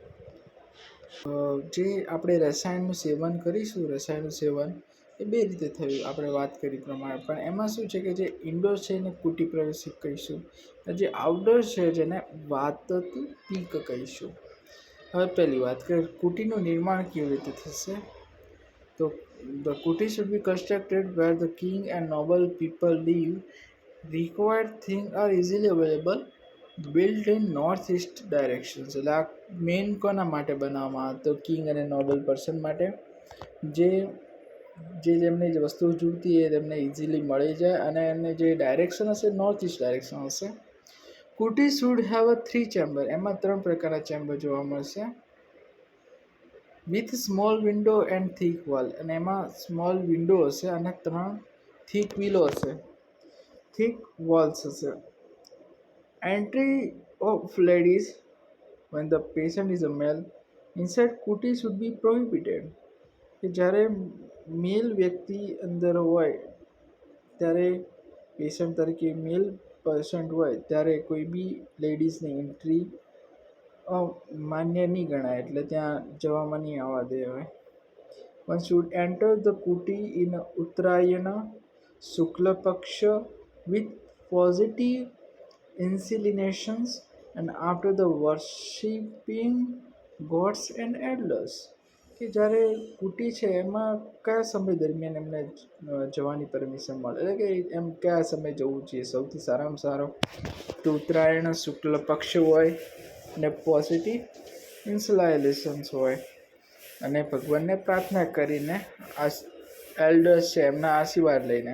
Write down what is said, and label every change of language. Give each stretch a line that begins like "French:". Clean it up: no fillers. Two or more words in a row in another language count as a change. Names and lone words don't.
Gujarati: જે આપણે રસાયણનું સેવન કરીશું, રસાયણનું સેવન એ બે રીતે થયું, આપણે વાત કરી પ્રમાણે. પણ એમાં શું છે કે જે ઇન્ડોર છે એને કુટી પ્રવેશિક કહીશું, અને જે આઉટડોર છે જેને વાત પીક કહીશું. હવે પહેલી વાત કે કુટીનું નિર્માણ કેવી રીતે થશે?
English: તો the kuti should be constructed where the king and noble people live. Required things are easily available. Built in northeast directions.
Gujarati: એટલે આ મેઇન કોના માટે બનાવવામાં? તો કિંગ અને
English: noble person
Gujarati: માટે, જેમને જે વસ્તુ જોઈતી એ તેમને ઇઝીલી મળી જાય, અને એમને જે ડાયરેક્શન હશે
English: north east direction
Gujarati: હશે. કુટી
English: should have a 3 chamber,
Gujarati: એમાં 3 પ્રકારના ચેમ્બર જોવા મળશે.
English: with small window and thick wall,
Gujarati: અને એમાં સ્મોલ વિન્ડો હશે અને 3 થીક વિલો હશે, થીક વોલ્સ હશે.
English: entry of ladies when the patient is a male inside kuti should be prohibited,
Gujarati: કે જ્યારે મેલ વ્યક્તિ અંદર હોય ત્યારે, પેશન્ટ તરીકે મેલ પેશન્ટ હોય ત્યારે કોઈ બી લેડીઝની એન્ટ્રી માન્ય નહીં ગણાય, એટલે ત્યાં જવામાં નહીં આવવા દે.
English: હવે one should enter the kuti in
Gujarati: ઉત્તરાયણ શુક્લ પક્ષ
English: with positive inclinations and after the worshipping gods and elders,
Gujarati: કે જ્યારે કુટી છે એમાં કયા સમય દરમિયાન એમને જવાની પરમિશન મળે, એટલે કે એમ કયા સમય જવું જોઈએ? સૌથી સારામાં સારો તો ઉત્તરાયણ શુક્લ પક્ષ હોય અને
English: positive inclinations
Gujarati: હોય, અને ભગવાનને પ્રાર્થના કરીને એલ્ડર્સ છે એમના આશીર્વાદ લઈને.